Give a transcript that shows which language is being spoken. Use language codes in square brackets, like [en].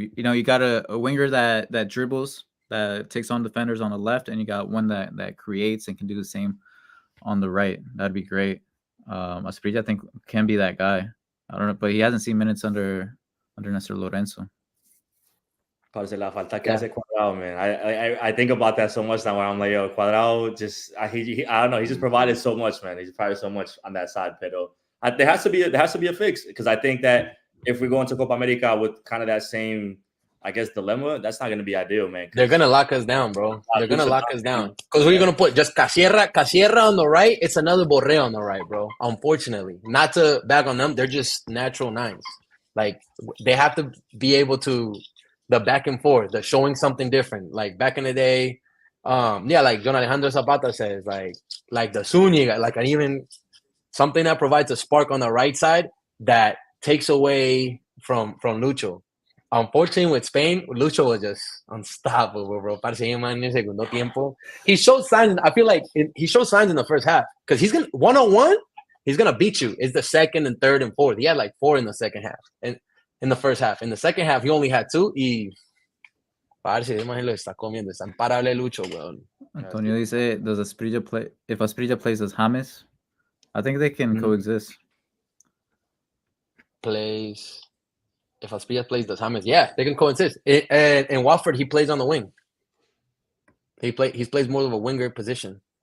[en] You got a winger that dribbles, that takes on defenders on the left, and you got one that creates and can do the same on the right. That'd be great. Asprilla, I think, can be that guy. I don't know, but he hasn't seen minutes under Nestor Lorenzo. [es] La falta que hace Cuadrado, man. [en] I think about that so much now where I'm like, yo, Cuadrado just I don't know, he just provided so much, man. He's provided so much on that side, [es] pero [en] there has to be a fix because I think that if we go into Copa America with kind of that same, I guess, dilemma, that's not going to be ideal, man. They're going to lock us down, bro. They're going to lock us down. Because what are you going to put? Just Casierra on the right? It's another Borré on the right, bro. Unfortunately. Not to bag on them. They're just natural nines. Like, they have to be able to the back and forth, the showing something different. Like back in the day, like John Alejandro Zapata says, like the Zúñiga, like even something that provides a spark on the right side that takes away from Lucho. Unfortunately, with Spain, Lucho was just unstoppable, bro. [es] Segundo tiempo. [en] He showed signs. I feel like he showed signs in the first half because he's gonna 1-on-1. He's gonna beat you. It's the second and third and fourth. He had like 4 in the second half. And in the first half. In the second half, he only had 2. [es] Y parce, lo está comiendo. Está imparable Lucho, weón. Antonio dice, [en] does Asprilla play? If Asprilla plays as James, I think they can coexist. If Asprilla plays as James, yeah, they can coexist. In Watford, he plays on the wing. He plays more of a winger position.